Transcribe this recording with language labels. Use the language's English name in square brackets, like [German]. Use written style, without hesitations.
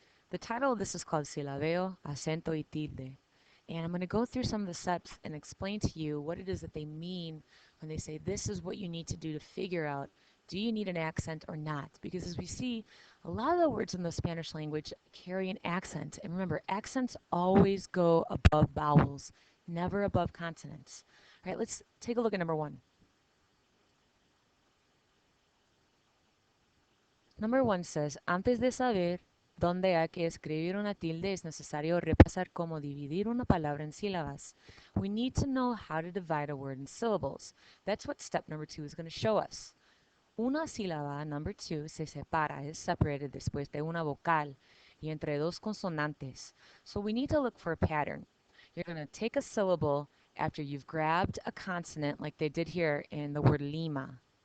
[English] The title of this is called Silabeo, Acento y Tilde. And I'm going to go through some of the steps and explain to you what it is that they mean when they say this is what you need to do to figure out, do you need an accent or not? Because as we see, a lot of the words in the Spanish language carry an accent. And remember, accents always go above vowels, never above consonants. All right, let's take a look at number one. Number one says, [Spanish] antes de saber dónde hay que escribir una tilde es necesario repasar cómo dividir una palabra en sílabas. [English] We need to know how to divide a word in syllables. That's what step number two is going to show us. [Spanish] Una sílaba, [English] number two, [Spanish] se separa, [English] is separated [Spanish] después de una vocal y entre dos consonantes. [English] So we need to look for a pattern. You're going to take a syllable after you've grabbed a consonant like they did here in the word Lima.